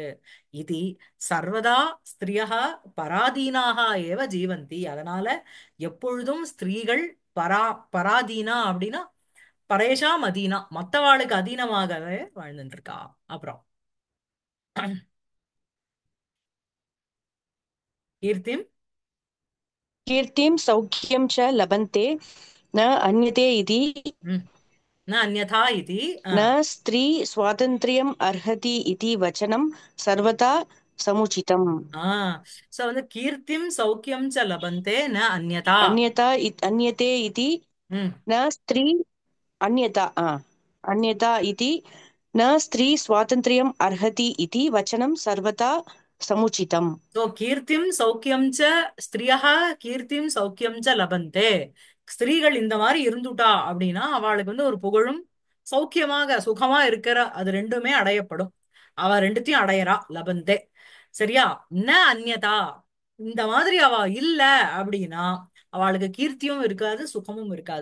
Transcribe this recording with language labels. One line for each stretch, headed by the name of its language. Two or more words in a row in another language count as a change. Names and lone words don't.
Sanskrit: इतः सर्वदा स्त्रियः पराधीनाः एव जीवन्ति.
Tamil: அதனால எப்பொழுதும் ஸ்திரீகள் பரா பராதீனா அப்படின்னா
Sanskrit: परेषाम् अधीनाः,
Tamil: மத்தவாளுக்கு அதீனமாகவே வாழ்ந்துட்டு இருக்கா. அப்புறம் கீர்த்திம்
Sanskrit: कीर्तिं सौख्यं च लभन्ते न अन्यते इति म्, न अन्यथा इति. न स्त्री स्वातन्त्र्यम् अर्हति इति वचनं सर्वथा समुचितम्
Tamil: சோ வந்து
Sanskrit: कीर्तिं सौख्यं च लभन्ते न अन्यथा. अन्यते इति ம் न स्त्री अन्यथा अन्यथा इति न स्त्री स्वातन्त्र्यम् अर्हति इति वचनं सर्वथा समुचितम् सो कीर्तिं सौख्यं च स्त्रियः कीर्तिं सौख्यं च लभन्ते.
Tamil: ஸ்திரீகள் இந்த மாதிரி இருந்துட்டா அப்படின்னா அவளுக்கு வந்து ஒரு புகழும் சௌக்கியமாக சுகமா இருக்கிற அது ரெண்டுமே அடையப்படும். அவ ரெண்டுத்தையும் அடையறா லபந்தே. சரியா.
Sanskrit: न अन्यथा,
Tamil: இந்த மாதிரி அவ இல்ல அப்படின்னா அவளுக்கு கீர்த்தியும் இருக்காது சுகமும் இருக்காது.